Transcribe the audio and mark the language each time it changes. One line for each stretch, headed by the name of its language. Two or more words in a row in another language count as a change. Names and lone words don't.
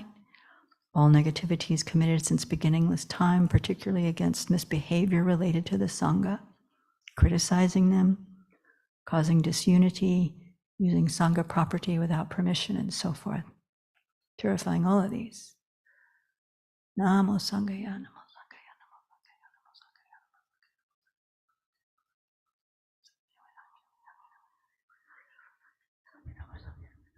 English: All negativities committed since beginningless time, particularly against misbehavior related to the Sangha, criticizing them, causing disunity, using Sangha property without permission, and so forth. Purifying all of these.
Pali: Namo Sanghaya, Namo Sanghaya, Namo Sanghaya, Namo Sanghaya, Namo Sanghaya.